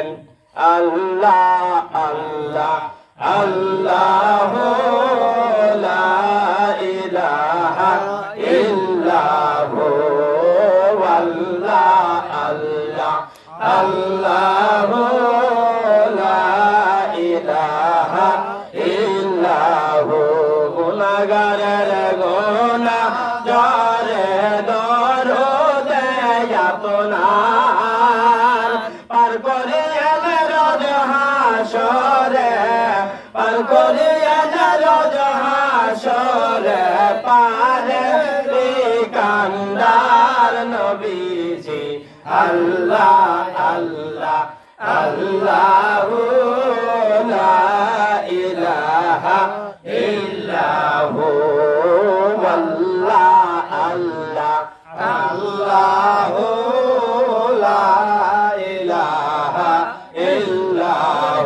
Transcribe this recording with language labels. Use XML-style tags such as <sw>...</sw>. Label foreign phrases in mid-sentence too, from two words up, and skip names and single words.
<ar>الله، الله، الله لا إله إلا هو، الله، الله، الله لا إله إلا هو.</ar> <bn>গুনাগারের গুনাহ ঝরে দরুদে আপনার, পার করিয়েন রোজ হাশরে, পার করিয়েন রোজ হাশরে, পারে বিকান্দার নবীজি.</bn> <ar>الله، الله، الله لا إله إلا هو، الله، الله، الله لا إله إلا هو.</ar>